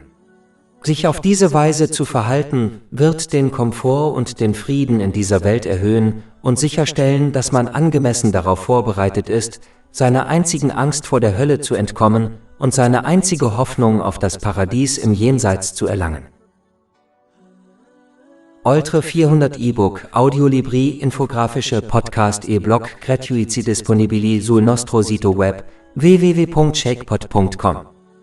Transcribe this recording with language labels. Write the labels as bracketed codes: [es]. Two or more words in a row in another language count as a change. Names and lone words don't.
[de] Sich auf diese Weise zu verhalten, wird den Komfort und den Frieden in dieser Welt erhöhen und sicherstellen, dass man angemessen darauf vorbereitet ist, seiner einzigen Angst vor der Hölle zu entkommen und seine einzige Hoffnung auf das Paradies im Jenseits zu erlangen. [it] Oltre 400 e-book, audiolibri, infografische podcast e-blog gratuiti disponibili sul nostro sito web www.shakepot.com.